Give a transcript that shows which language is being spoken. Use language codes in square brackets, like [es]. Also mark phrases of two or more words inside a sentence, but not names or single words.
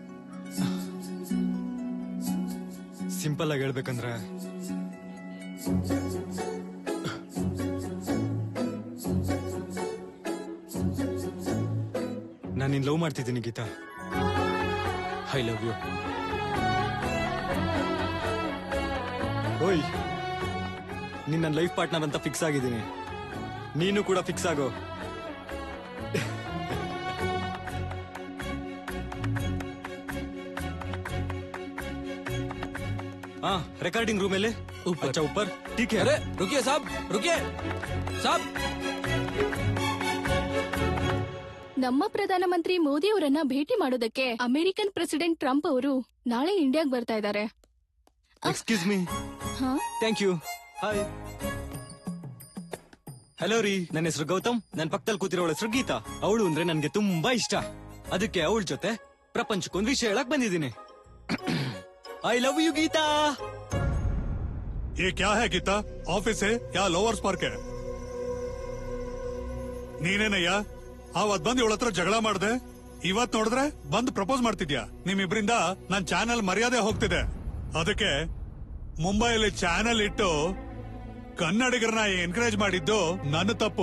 [kn] ಸಿಂಪಲ್ ಆಗಿ ಹೇಳ್ಬೇಕಂದ್ರೆ, ನಾನು ನಿನ್ ಲವ್ ಮಾಡ್ತಿದ್ದೀನಿ ಗೀತಾ. [en] I love you. [kn] ಓಯ್, ನೀನ್ ನನ್ನ [en] life partner [kn] ಅಂತ ಫಿಕ್ಸ್ ಆಗಿದ್ದೀನಿ. ನೀನು ಕೂಡ ಫಿಕ್ಸ್ ಆಗೋ. [en] recording room [hi] में ले ऊपर। अच्छा ऊपर, ठीक है। अरे रुकिए साहब, रुकिए साहब. [kn] ನಮ್ಮ ಪ್ರಧಾನಮಂತ್ರಿ ಮೋದಿ ಅವರನ್ನ ಭೇಟಿ ಮಾಡೋದಕ್ಕೆ [en] American president [kn] ಟ್ರಂಪ್ ಅವರು ನಾಳೆ ಇಂಡಿಯಾಗ್ ಬರ್ತಾ ಇದ್ದಾರೆ. [en] Excuse me. Thank you. Hi. [kn] ಹಲೋ ರೀ, ನನ್ನ ಹೆಸರು ಗೌತಮ್. ನನ್ನ ಪಕ್ಕದಲ್ಲಿ ಕೂತಿರೋಳ ಹೆಸರು ಗೀತಾ. ಅವಳು ಅಂದ್ರೆ ನನ್ಗೆ ತುಂಬಾ ಇಷ್ಟ. ಅದಕ್ಕೆ ಅವಳ ಜೊತೆ ಪ್ರಪಂಚಕ್ಕೊಂದು ವಿಷಯ ಹೇಳಕ್ ಬಂದಿದ್ದೀನಿ. [en] I love you ಗೀತಾ. [hi] ये क्या है गीता? ऑफिस है या [en] lovers park [hi] है? [kn] ನೀನೇನಯ್ಯ ಅವತ್ ಬಂದ್ ಇವಳ ಹತ್ರ ಜಗಳ ಮಾಡ್ದೆ, ಇವತ್ ನೋಡಿದ್ರೆ ಬಂದ್ ಪ್ರಪೋಸ್ ಮಾಡ್ತಿದ್ಯಾ? ನಿಮ್ಮಿಬ್ರಿಂದ ನನ್ ಚಾನೆಲ್ ಮರ್ಯಾದೆ ಹೋಗ್ತಿದೆ. ಅದಕ್ಕೆ ಮುಂಬೈಯಲ್ಲಿ ಚಾನೆಲ್ ಇಟ್ಟು ಕನ್ನಡಿಗರನ್ನ ಎನ್ಕರೇಜ್ ಮಾಡಿದ್ದು ನನ್ನ ತಪ್ಪು.